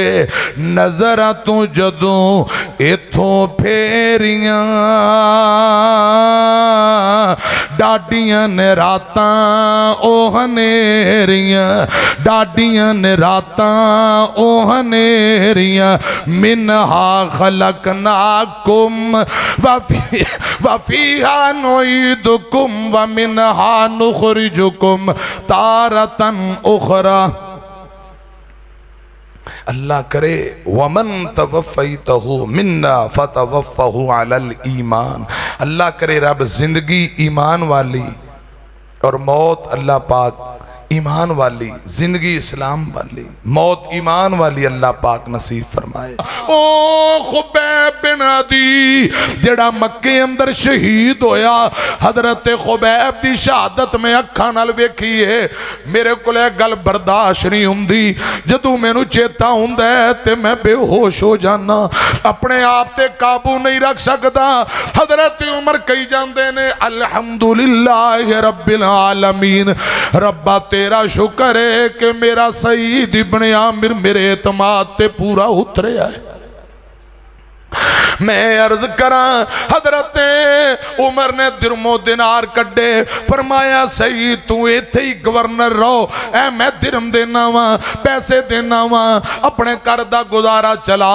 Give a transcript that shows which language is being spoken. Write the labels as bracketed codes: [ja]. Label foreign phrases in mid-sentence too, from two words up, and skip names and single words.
[pa] نظر توں جدوں ایتھوں پھیریاں، ڈاڈھیاں نے راتاں او ہنیریاں، ڈاڈھیاں نے راتاں او ہنیریاں, डाडियां ने रातां ओ हनेरियां। [ar] منها خلقناكم وفيها نعيدكم ومنها نخرجكم تارة أخرى. [pa] اللہ کرے [ar] ومن توفيته منا فتوفه على الإيمان. [ur] اللہ کرے رب زندگی ایمان والی اور موت اللہ پاک ایمان والی، زندگی اسلام والی، موت ایمان والی اللہ پاک نصیب فرمائے. [pa] او خبیب بن عدی جیہڑا مکے اندر شہید ہویا، حضرت خبیب دی شہادت میں اکھاں نال ویکھی ہے. میرے کول گل برداشت نہیں ہوندی، جدوں مینوں چیتا ہوندا ہے تے میں بے ہوش ہو جانا، اپنے آپ تے قابو نہیں رکھ سکدا. حضرت عمر کہی جاندے نے [ar] الحمد لله رب العالمين, [pa] ربا تیرا شکر ہے کہ میرا سعید ابن عامر میرے اعتماد تے پورا اتریا ہے. میں عرض کراں حضرت عمر نے درم و دینار کڈھے، فرمایا صحیح توں ایتھے ای گورنر رہو، اے میں درم دینا واں، پیسے دینا واں، اپنے گھر دا گزارا چلا.